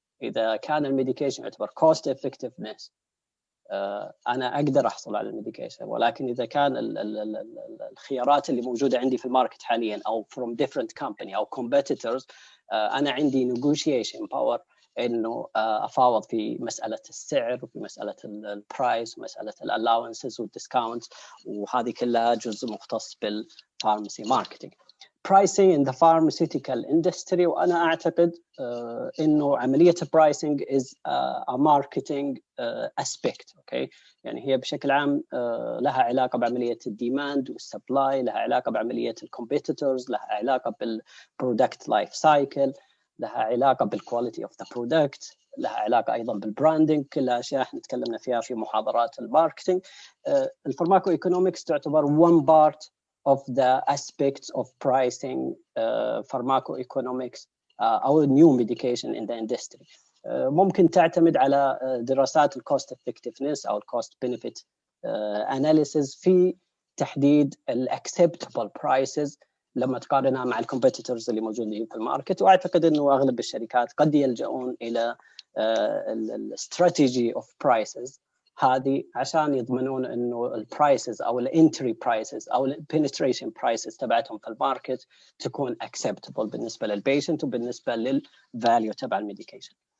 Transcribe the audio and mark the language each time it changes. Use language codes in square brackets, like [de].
[ar] إذا كان الميديكيشن يعتبر cost effectiveness أنا أقدر أحصل على الميديكيشن، ولكن إذا كان الخيارات اللي موجودة عندي في الماركت حاليا أو [en] from different company [ar] أو competitors أنا عندي [en] negotiation power [ar] إنه أفاوض في مسألة السعر وفي مسألة البرايس ومسألة allowances والديسكاونت، وهذه كلها جزء مختص بالفارماسي ماركتينج. [en] pricing in the pharmaceutical industry، [ar] وأنا أعتقد إنه عملية [en] pricing is a marketing aspect. [ar] okay, يعني هي بشكل عام لها علاقة بعملية الديماند والسبلاي، لها علاقة بعملية الكومبيتيتورز، لها علاقة بالبرودكت لايف سايكل، لها علاقة بال [en] quality of the product، [ar] لها علاقة أيضا بالبراندنج، كلها أشياء احنا تكلمنا فيها في محاضرات الماركتينج. الفارماكويكونومكس تعتبر [en] one part of the aspects of pricing pharmacoeconomics أو new medication in the industry. [ar] ممكن تعتمد على دراسات الcost effectiveness أو الcost benefit analysis في تحديد [en] acceptable prices [ar] لما تقارنها مع الكومبيتيتورز اللي موجودين في الماركت. واعتقد انه اغلب الشركات قد يلجؤون الى الاستراتيجي اوف برايسز هذه عشان يضمنون انه البرايسز او الانتري برايسز او البنتريشن برايسز تبعتهم في الماركت تكون acceptable بالنسبه للبيشنت وبالنسبه للفاليو تبع الميديكيشن.